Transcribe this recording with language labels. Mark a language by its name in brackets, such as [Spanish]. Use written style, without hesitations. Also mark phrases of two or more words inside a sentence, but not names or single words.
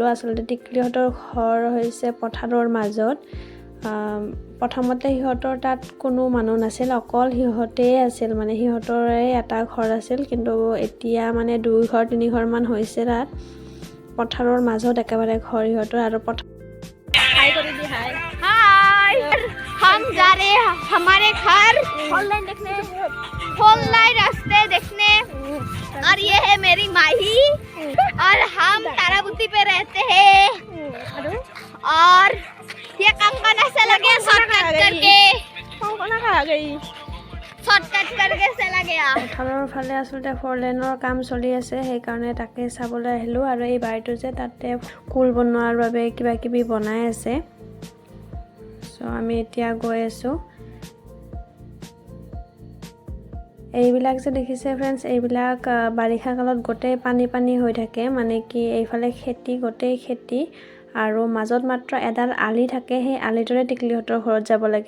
[Assamese] আচলতে টিকলিহঁতৰ ঘৰ হৈছে পথাৰৰ মাজত। প্ৰথমতে সিহঁতৰ তাত কোনো মানুহ নাছিল, অকল সিহঁতেই আছিল, মানে সিহঁতৰে এটা ঘৰ আছিল, কিন্তু এতিয়া মানে 2-3 ঘৰমান হৈছে তাত। পথাৰৰ মাজত একেবাৰে ঘৰ সিহঁতৰ। আৰু [Hindi] हाय कर दी हाय हाय हम जा रहे हैं हमारे घर ऑनलाइन देखने ऑनलाइन रास्ते देखने। और ये है मेरी माही और हम तारापुती पे रहते हैं। और ये कंकन ऐसे लगे शॉर्टकट करके चला गया। [Assamese] পথাৰৰ ফালে আচলতে 4 লেনৰ কাম চলি আছে, সেইকাৰণে তাকে চাবলৈ আহিলোঁ। আৰু এই বাৰীটো যে তাতে কুল বনোৱাৰ বাবে কিবা কিবি বনাই আছে। চ' আমি এতিয়া গৈ আছোঁ। এইবিলাক যে দেখিছে ফ্ৰেণ্ডছ, এইবিলাক বাৰিষা কালত গোটেই পানী পানী হৈ থাকে, মানে কি এইফালে খেতি, গোটেই খেতি, আৰু মাজত মাত্ৰ এডাল আলি থাকে, সেই আলিটোৰে টিকলিহঁতৰ ঘৰত যাব লাগে।